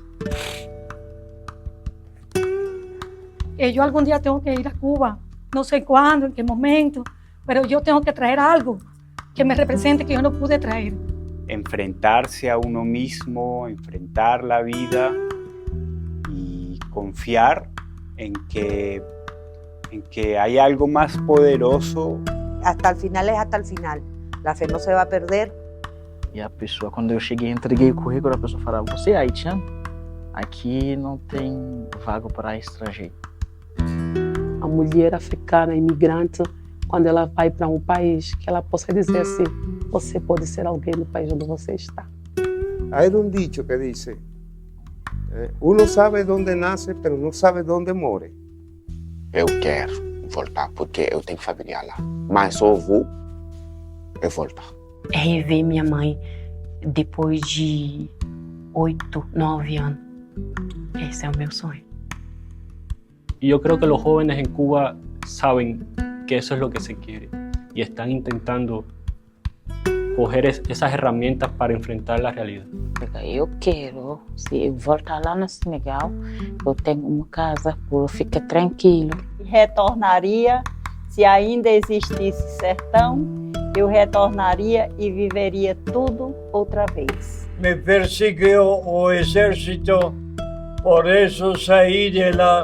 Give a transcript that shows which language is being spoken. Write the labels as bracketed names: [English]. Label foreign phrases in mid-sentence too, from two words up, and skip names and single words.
[Spanish] Yo algún día tengo que ir a Cuba, no sé cuándo, en qué momento, pero yo tengo que traer algo que me represente que yo no pude traer. Enfrentarse a uno mismo, enfrentar la vida y confiar en que hay algo más poderoso. Hasta el final es hasta el final. La fe no se va a perder. [Portuguese] E a pessoa, quando eu cheguei, entreguei o currículo, a pessoa falava, você é haitiano? Aqui não tem vaga para estrangeiro. A mulher africana, imigrante, quando ela vai para um país, que ela possa dizer assim, você pode ser alguém no país onde você está. [Spanish] Hay un dicho que dice, uno sabe dónde nace, pero no sabe dónde more. [Portuguese] Eu quero voltar, porque eu tenho família lá. Mas só vou voltar. É rever minha mãe depois de 8, 9 anos. Esse é o meu sonho. [Spanish] Y yo creo que los jóvenes en Cuba saben que eso es lo que se quiere y están intentando coger esas herramientas para enfrentar la realidad. [Portuguese] Eu quero, se eu voltar lá no Senegal, eu tenho uma casa, eu fico tranquilo. Retornaria, se ainda existisse sertão, eu retornaria e viveria tudo outra vez. Me perseguiu o exército, por isso saí de lá.